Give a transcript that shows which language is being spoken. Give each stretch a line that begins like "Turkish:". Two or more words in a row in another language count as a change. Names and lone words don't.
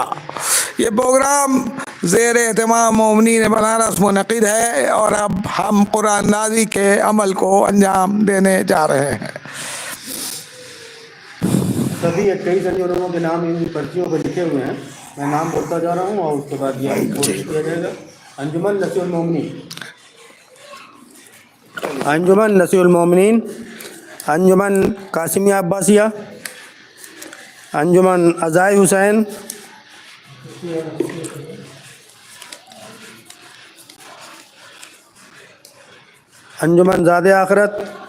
Urdu: یہ پروگرام زیر اہتمام مومنین بنارس منعقد ہے اور اب ہم قرآن نازی کے عمل کو انجام دینے جا رہے ہیں۔ سبھی 21 انجمنوں کے نام ان پرچیوں پہ لکھے ہوئے ہیں، میں نام بولتا جا رہا ہوں اور اس کے بعد یہ کوشش کیا جائے گا۔ انجمن نصیح المومنین، انجمن نصیح المومنین، انجمن قاسمیہ عباسیہ، انجمن عزائے حسین، انجمن زاد آخرت،